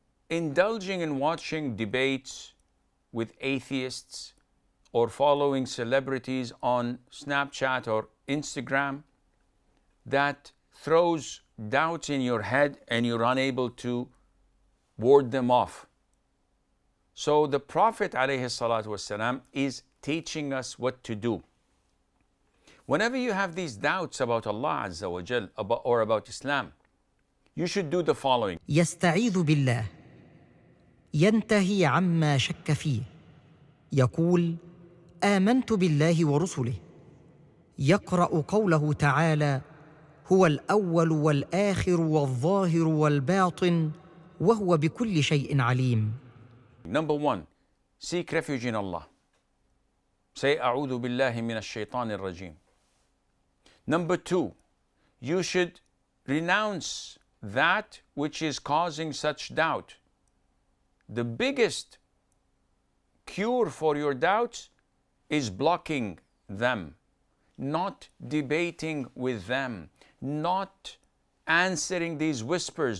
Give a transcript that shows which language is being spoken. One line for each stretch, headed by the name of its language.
English: indulging in watching debates with atheists or following celebrities on Snapchat or Instagram that throws doubts in your head and you're unable to ward them off. So the Prophet ﷺ is teaching us what to do. Whenever you have these doubts about Allah Azza wa Jal or about Islam, you should do the following.
Arabic: يستعيذ بالله، ينتهي عما شك فيه، يقول آمنت بالله ورسله، يقرأ قوله تعالى هو الأول والآخر والظاهر والباطن وهو بكل شيء عليم.
English: Number one, seek refuge in Allah. Say
Arabic: أعوذ بالله من الشيطان الرجيم.
English: Number two, you should renounce that which is causing such doubt. The biggest cure for your doubts is blocking them, not debating with them, not answering these whispers.